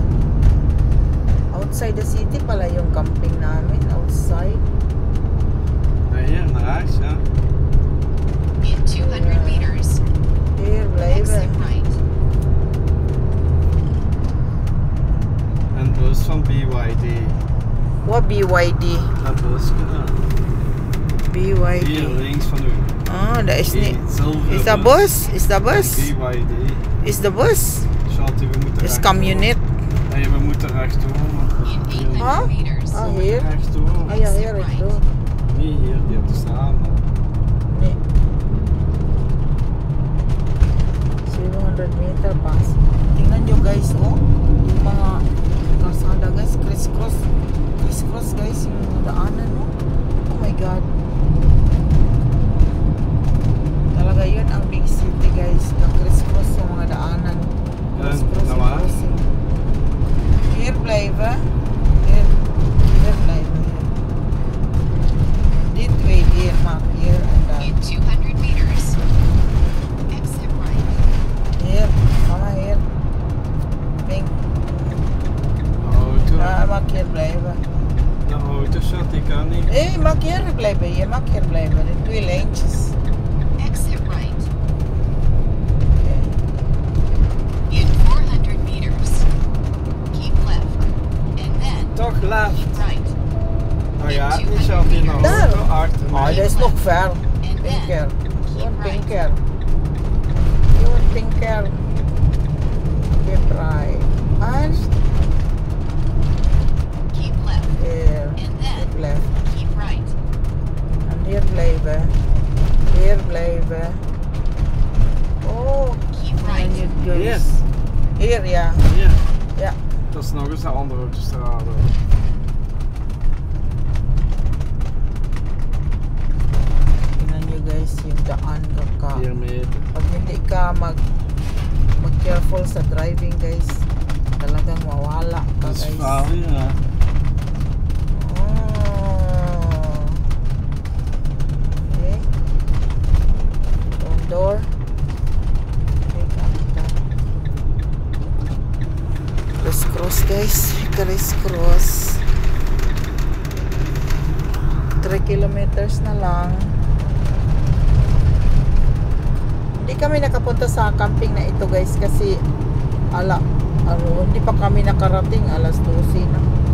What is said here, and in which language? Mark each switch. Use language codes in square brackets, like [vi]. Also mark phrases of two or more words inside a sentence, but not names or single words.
[en] Outside the city [tl] pala yung camping namin. Outside. [nl] Nee, hier naar huis, ja. [en] In 200 meters, [nl] Hier blijven. [en] exit right. [nl] En bus van BYD. Wat BYD? Dat bus, ja. BYD. Hier links van u. Dat is Die niet. zilveren Is dat bus? Is dat bus? BYD. Is de bus? Schatje, we moeten Is rechtdoor. camionet. Nee, we moeten rechtdoor. [en] In 800 [nl] Huh? [en] meters, [nl] Hier. Rechtdoor. Ja, hier ik doe. Nee, hier, die op de straat. Nee. 700 meter pas. [tl] Tingnan nyo guys, oh. Yung mga kalsada guys, crisscross. Crisscross guys, yung mga daanan, oh. [en] Oh my God. [tl] Talaga yun ang [en] big city [tl] guys. Na crisscross yung mga daanan. Crisscross [nl] nou [tl] yung [nl] waar? crossing. Hier blijven. Hier blijven. Die twee hier, maak hier en daar. [en] in 200 meters, exit right. [nl] Hier, mama hier. Pink. Auto. Maak hier blijven. De auto, schat, die kan niet. Nee, maak hier blijven. Je mag hier blijven. De twee lijntjes. [en] Exit right. Okay. In 400 meters, keep left. And then [nl] Toch [en] left. keep right. [nl] Oh ja, die zat in de Daar. auto achter Oh, mij. dat is nog ver. [en] And [nl] Pinker. [en] then keep [tl] Yun, [en] right. pinker. Yun, pinker. Keep right. And [nl] Keep left. [en] here. And then Keep left. keep right. [nl] En hier blijven. Hier blijven. guys. Hier? Hier, ja. Hier. Ja. Dat is nog eens een andere autostrade. [tl] Tingnan nyo guys, yung daan ka. [nl] 4 meter. [tl] Pag hindi ka mag-careful sa driving guys, talagang mawala ka [nl] Dat is [tl] guys. [nl] gevaarlijk, ja. [en] Oh. Okay. Open door. [tl] Okay, kapita. Criss-cross guys. Criss-cross. 3 kilometers na lang. Hindi kami nakapunta sa camping na ito guys kasi hindi pa kami nakarating, alas 12 na.